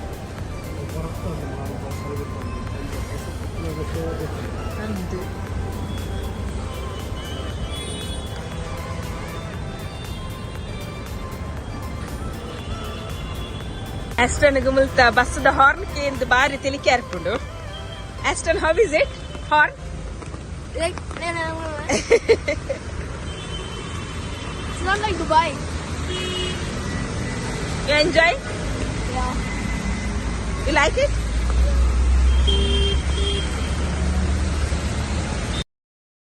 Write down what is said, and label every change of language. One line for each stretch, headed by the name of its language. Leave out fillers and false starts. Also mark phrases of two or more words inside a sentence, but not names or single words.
Tulu: ಆಸ್ಟನ್ ಮುಲ್ತ ಬಸ್ದ ಹಾರ್ನ್ ಕೇಂದ್ರ ಬಾರಿ ತೆಲಿಕೆ ಹಾರ್ಕೊಂಡು. ಆಸ್ಟನ್,
English: How is it horn? It's not like Dubai. You enjoy? Yeah. You like it?